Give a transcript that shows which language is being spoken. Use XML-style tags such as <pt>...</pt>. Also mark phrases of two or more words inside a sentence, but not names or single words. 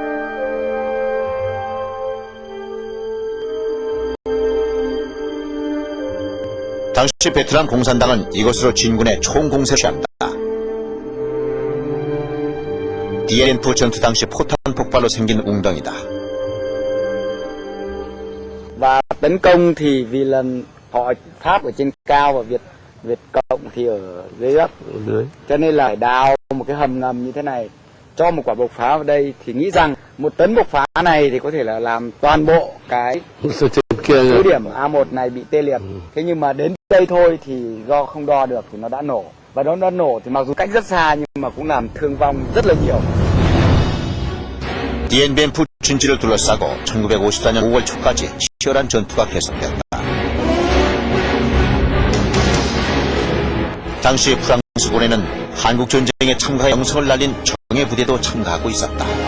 <ko>당시 베트남 공산당은 이곳으로 진군의 총공세를 취한다. 디엔비엔 전투 당시 포탄 폭발로 생긴 웅덩이다.</ko> <vi>Và tấn công thì vì lần họ Pháp ở trên cao và Việt Cộng thì ở dưới đất, cho nên là đào một cái hầm ngầm như thế này, cho một quả bộc phá vào đây thì nghĩ rằng một tấn bộc phá này thì có thể là làm toàn bộ cái cứ điểm A1 này bị tê liệt. Thế nhưng mà đến đây thôi thì do không đo được thì nó đã nổ, và nó đã nổ thì mặc dù cách rất xa nhưng mà cũng làm thương vong rất là nhiều.</vi> <ko>디엔비엔 푸 진지를 둘러싸고 1954년 5월 초까지 치열한 전투가 계속됐다. 당시 프랑스군에는 한국 전쟁에 참가해 영성을 날린 정예 부대도 참가하고 있었다.</ko>